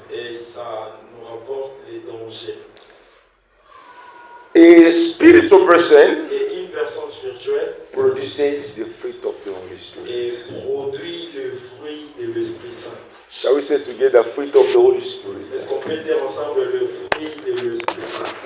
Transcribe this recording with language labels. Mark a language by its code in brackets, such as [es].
[fr] et ça nous rapporte les dangers. [en] A spiritual person [fr] Et une personne spirituelle [en] produces the fruit of the Holy [fr] et [en] Spirit. [fr] produit le fruit de l'Esprit Saint. [en] Shall we say together, fruit of the Holy Spirit? [fr] Est-ce qu'on peut dire ensemble le fruit de l'Esprit Saint?